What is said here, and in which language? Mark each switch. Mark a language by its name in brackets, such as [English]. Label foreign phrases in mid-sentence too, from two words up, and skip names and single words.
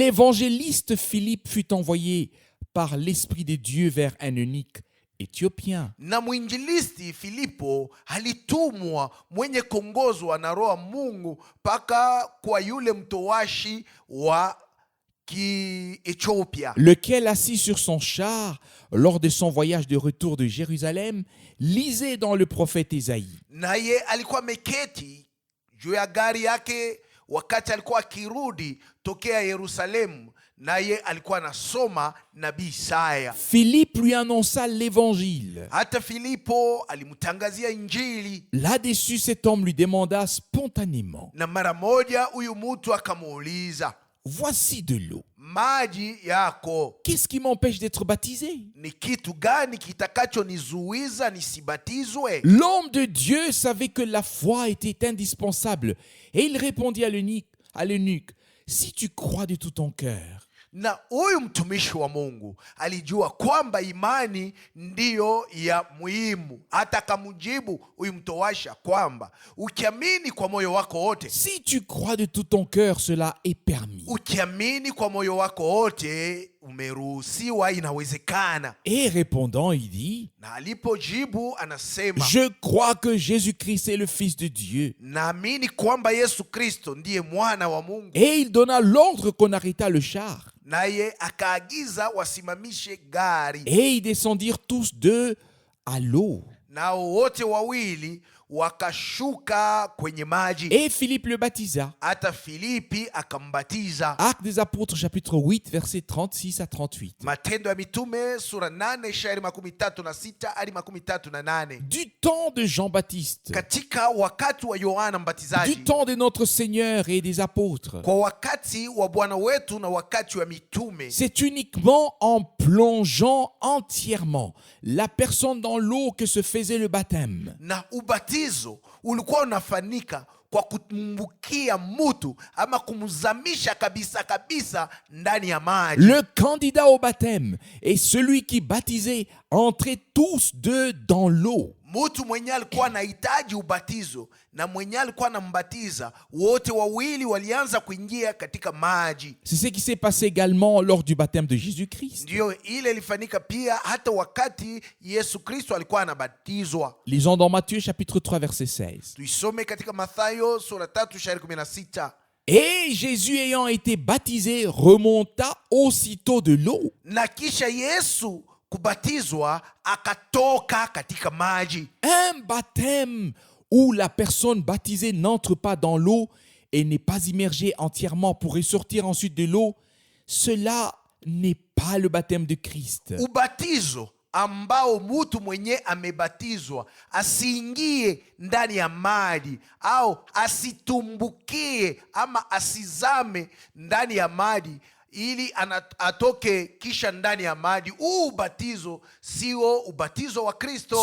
[French] L'évangéliste Philippe fut envoyé par l'Esprit de Dieu vers un eunuque éthiopien. [Swahili] Na mwinjilisti Filipo alitumwa mwenye kuongozwa na Roho wa Mungu mpaka kwa yule mtowashi wa Kiethiopia, [French] lequel, assis sur son char, lors de son voyage de retour de Jérusalem, lisait dans le prophète Isaïe. [Swahili] naye alikuwa ameketi juu ya gari yake wakati alikuwa akirudi tokea Yerusalemu, naye alikuwa anasoma nabii Isaya. [French] Philippe lui annonça l'évangile. [Swahili] Hata Filipo alimtangazia Injili, [French] Là-dessus, cet homme lui demanda spontanément, [Swahili] na mara moja huyu mtu akamuuliza, [French] voici de l'eau. [Swahili] maji yako, [French] Qu'est-ce qui m'empêche d'être baptisé? [Swahili] ni kitu gani kitakachonizuiza nisibatizwe? [French] L'homme de Dieu savait que la foi était indispensable et il répondit à l'eunuque, si tu crois de tout ton cœur. [Swahili] Na huyu mtumishi wa Mungu alijua kwamba imani ndiyo ya muhimu. Hata akamjibu huyu mtowasha kwamba ukiamini kwa moyo wako wote, [French] Si tu crois de tout ton cœur, cela est permis. [Swahili] ukiamini kwa moyo wako wote umeruhusiwa, inawezekana. [French] Et répondant, il dit, [Swahili] Na alipojibu anasema, [French] je crois que Jésus-Christ est le Fils de Dieu. [Swahili] naamini kwamba Yesu Kristo ndiye mwana wa Mungu. [French] Et il donna l'ordre qu'on arrêtât le char. [Swahili] Naye akaagiza wasimamishe gari, [French] Et ils descendirent tous deux à l'eau. [Swahili] nao wote wawili wakashuka kwenye maji. [French] Et Philippe le baptisa. [Swahili] Hata Filipi akambatiza. [French] Actes des Apôtres, chapitre 8, versets 36 à 38. [Swahili] Matendo ya Mitume sura 8 shairi 36 hadi 38. [French] Du temps de Jean-Baptiste, [Swahili] Katika wakati wa Yohana [French] du [Swahili] Mbatizaji, [French] temps de notre Seigneur et des apôtres, [Swahili] kwa wakati wa Bwana wetu na wakati wa mitume, [French] c'est uniquement en plongeant entièrement la personne dans l'eau que se faisait le baptême. [Swahili] na ubatizo ulikuwa unafanyika kwa kumbukia mtu ama kumzamisha kabisa kabisa ndani ya maji. [French] Le candidat au baptême et celui qui baptisait entraient tous deux dans l'eau. [Swahili] Mtu mwenye alikuwa anahitaji ubatizo na mwenye alikuwa anambatiza, wote wawili walianza kuingia katika maji. [French] C'est ce qui s'est passé également lors du baptême de Jésus-Christ. [Swahili] Ndiyo ile ilifanyika pia hata wakati Yesu Kristo alikuwa anabatizwa. [French] Lisons dans Matthieu chapitre 3 verset 16. [Swahili] Tuisome katika Mathayo sura 3 shairi 16. [French] Et Jésus ayant été baptisé remonta aussitôt de l'eau. [Swahili] Na kisha Yesu kubatizwa akatoka katika maji. [French] Un baptême où la personne baptisée n'entre pas dans l'eau et n'est pas immergée entièrement pour ressortir ensuite de l'eau, cela n'est pas le baptême de Christ. [Swahili] Ubatizo ambao mtu mwenye amebatizwa asiingie ndani ya maji au asitumbukie ama asizame ndani ya maji ili atoke kisha ndani ya maji. Ubatizo sio ubatizo wa Kristo,